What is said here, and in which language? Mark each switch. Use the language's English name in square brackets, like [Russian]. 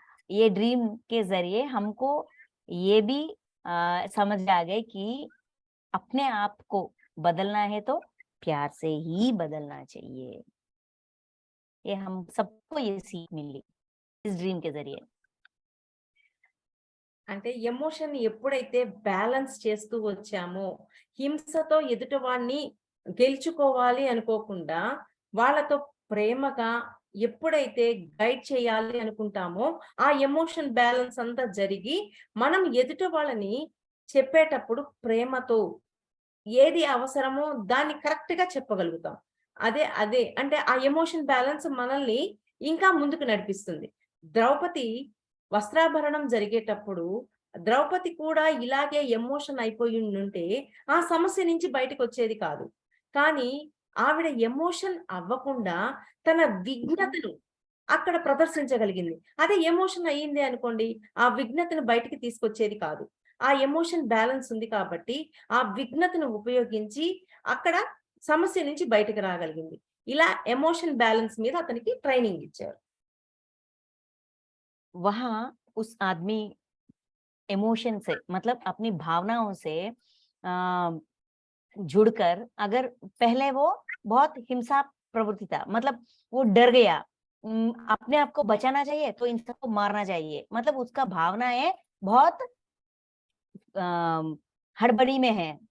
[Hindi] ये ड्रीम के जरिए हमको ये भी समझ आ गए कि अपने आप को बदलना है तो प्यार से ही बदलना चाहिए। ये हम सबको ये सीख मिली इस ड्रीम के जरिए। [Telugu] అంటే ఎమోషన్ ఎప్పుడైతే బ్యాలెన్స్ చేస్తూ వచ్చామో, హింసతో ఎదుటివాడిని గెలుచుకోవాలి అనుకోకుండా వాళ్ళతో ప్రేమగా ఎప్పుడైతే గైడ్ చేయాలి అనుకుంటామో, ఆ ఎమోషన్ బ్యాలెన్స్ అంతా జరిగి మనం ఎదుటి వాళ్ళని చెప్పేటప్పుడు ప్రేమతో ఏది అవసరమో దాన్ని కరెక్ట్ గా చెప్పగలుగుతాం. అదే అంటే ఆ ఎమోషన్ బ్యాలెన్స్ మనల్ని ఇంకా ముందుకు నడిపిస్తుంది. ద్రౌపది వస్త్రాభరణం జరిగేటప్పుడు ద్రౌపది కూడా ఇలాగే ఎమోషన్ అయిపోయి ఉండుంటే ఆ సమస్య నుంచి బయటకొచ్చేది కాదు. కానీ ఆవిడ ఎమోషన్ అవ్వకుండా తన విఘ్నతను అక్కడ ప్రదర్శించగలిగింది. అదే ఎమోషన్ అయ్యింది అనుకోండి, ఆ విఘ్నతను బయటికి తీసుకొచ్చేది కాదు. ఆ ఎమోషన్ బ్యాలెన్స్ ఉంది కాబట్టి ఆ విఘ్నతను ఉపయోగించి అక్కడ సమస్య నుంచి బయటకు రాగలిగింది. ఇలా ఎమోషన్ బ్యాలెన్స్ మీద అతనికి ట్రైనింగ్ ఇచ్చారు. [Hindi] वहां उस आदमी इमोशन से, मतलब अपनी भावनाओं से जुड़कर, अगर पहले वो बहुत हिंसा प्रवृत्ति था, मतलब वो डर गया, अपने आप को बचाना चाहिए तो इंसान को मारना चाहिए, मतलब उसका भावनाएं बहुत हड़बड़ी में है।